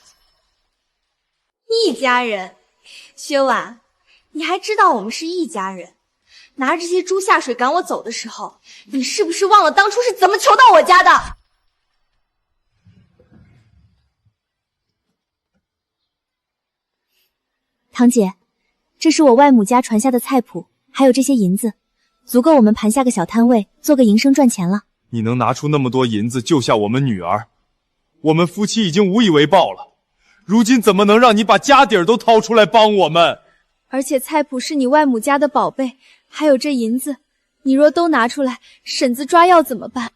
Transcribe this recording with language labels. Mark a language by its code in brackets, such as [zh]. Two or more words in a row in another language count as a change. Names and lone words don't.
[zh] 一家人，薛婉，你還知道我们是一家人？拿着这些豬下水趕我走的時候，你是不是忘了當初是怎麼求到我家的？堂姐，這是我外母家傳下的菜譜，還有這些銀子，足夠我們盤下個小攤位，做個營生賺錢了。你能拿出那麼多銀子救下我們女兒，我們夫妻已經無以為報了。如今怎麼能讓你把家底兒都掏出來幫我們？而且菜譜是你外母家的寶貝，還有這銀子，你若都拿出來，婶子抓藥怎麼辦？